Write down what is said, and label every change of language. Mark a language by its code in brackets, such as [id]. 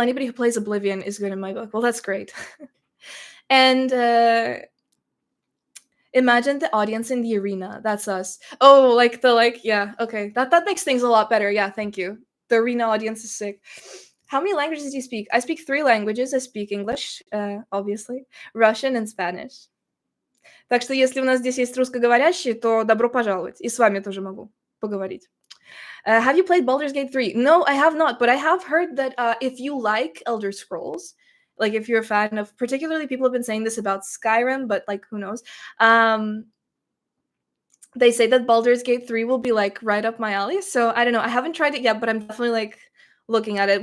[en] Anybody who plays Oblivion is good in my book. Well, that's great. And imagine the audience in the arena. That's us. Oh, yeah. Okay, that makes things a lot better. Yeah, thank you. The arena audience is sick. How many languages do you speak? I speak 3 languages. I speak English, obviously, Russian, and Spanish. [ru] Так что если у нас здесь есть русскоговорящие, то добро пожаловать. И с вами тоже могу поговорить. [en] Have you played Baldur's Gate 3? No, I have not, but I have heard that if you like Elder Scrolls, like if you're a fan of, particularly people have been saying this about Skyrim, but like who knows? They say that Baldur's Gate 3 will be like right up my alley. So I don't know. I haven't tried it yet, but I'm definitely like looking at it.